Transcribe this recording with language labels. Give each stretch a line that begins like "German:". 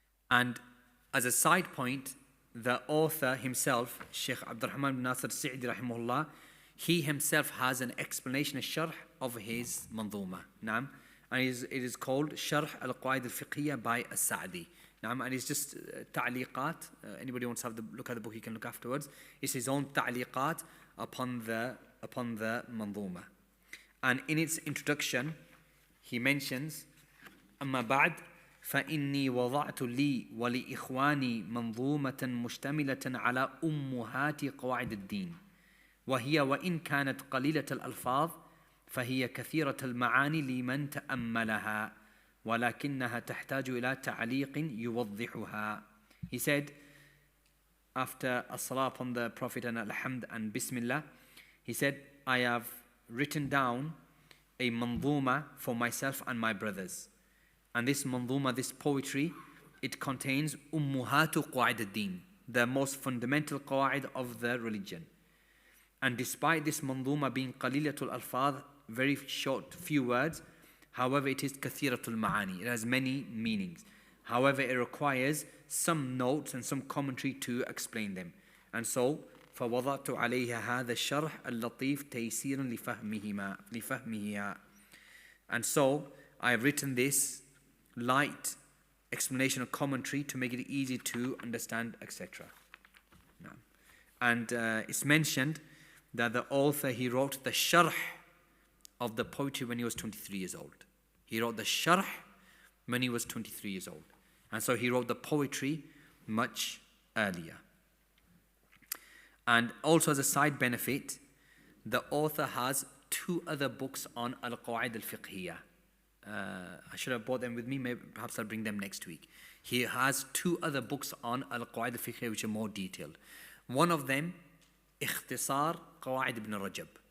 English: And as a side point, the author himself, Sheikh Abdalrahman bin Naaser al-Sa'di rahimahullah, he himself has an explanation, a sharh of his manzuma. Naam. And it is called Sharh al-Qawaid al-Fiqhiyyah by al-Sa'di. Naam. And it's just ta'liqat. Anybody wants to have look at the book, he can look afterwards. It's his own ta'liqat upon the manzuma. And in its introduction, he mentions,
Arabic: أما بعد فإني وضعت لي ولإخواني منظومة مشتملة على أمهات قواعد الدين وهي وإن كانت قليلة الألفاظ فهي كثيرة المعاني لمن تأملها ولكنها تحتاج إلى تعليق يوضحها.
English: He said, after as-salah upon the Prophet and alhamd and bismillah, he said, I have written down a manzuma for myself and my brothers. And this manzuma, this poetry, it contains ummuhatu qawaid ad-din, the most fundamental qawaid of the religion. And despite this manzuma being qalilatul alfadh, very short, few words, however it is kathiratul ma'ani, it has many meanings. However, it requires some notes and some commentary to explain them. And so,
Arabic: فوضعت عليها هذا الشرح اللطيف تيسيرا لفهمها.
English: And so, I have written this light explanation or commentary to make it easy to understand, etc. And it's mentioned that the author, he wrote the sharh of the poetry when he was 23 years old. He wrote the sharh when he was 23 years old. And so he wrote the poetry much earlier. And also as a side benefit, the author has 2 other books on al-Qawaid al-Fiqhiyyah. I should have brought them with me, maybe, perhaps I'll bring them next week. He has 2 other books on al-Qawaid al-Fiqhiyyah which are more detailed. One of them,
Arabic: اختصار قواعد ابن رجب.